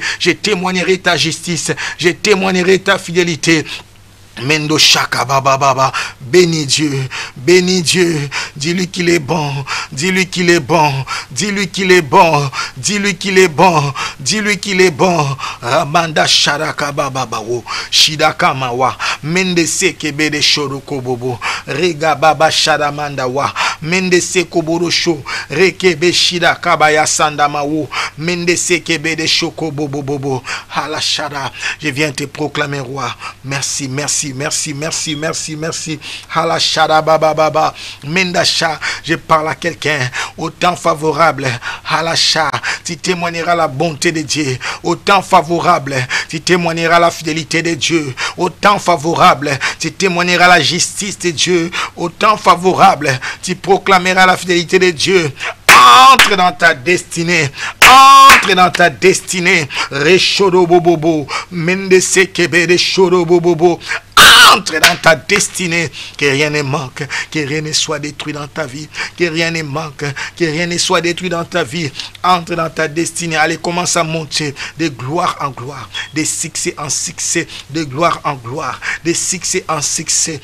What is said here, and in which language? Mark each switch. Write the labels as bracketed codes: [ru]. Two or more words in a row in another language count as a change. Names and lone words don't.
[fr] Je témoignerai ta justice. Je témoignerai ta fidélité. Mendo Shaka Baba Baba, bénis Dieu, dis-lui qu'il est bon, dis-lui qu'il est bon, dis-lui qu'il est bon, dis-lui qu'il est bon, dis-lui qu'il est bon. Ramanda Sharaka Baba Bawo, Shidaka Mawa, Mende Seke Bede Shoroko Bobo, Rega Baba Shadamanda Wa, Mende Seko Borosho, Rekebe Shidaka Baya Sandamawo, Mende Seke Bede Shoko Bobo Bobo, Halashada, je viens te proclamer roi, merci, merci. Merci. Halashada baba baba. Mendasha, je parle à quelqu'un au temps favorable. Halasha, tu témoigneras la bonté de Dieu. Au temps favorable, tu témoigneras la fidélité de Dieu. Au temps favorable, tu témoigneras la justice de Dieu. Au temps favorable, tu proclameras la fidélité de Dieu. Entre dans ta destinée. Entre dans ta destinée. Reshodo bobobo. Mendese kebe reshodo bobobo. Entre dans ta destinée, que rien ne manque, que rien ne soit détruit dans ta vie, que rien ne manque, que rien ne soit détruit dans ta vie. Entre dans ta destinée, allez, commence à monter de gloire en gloire, de succès en succès, de gloire en gloire, de succès en succès.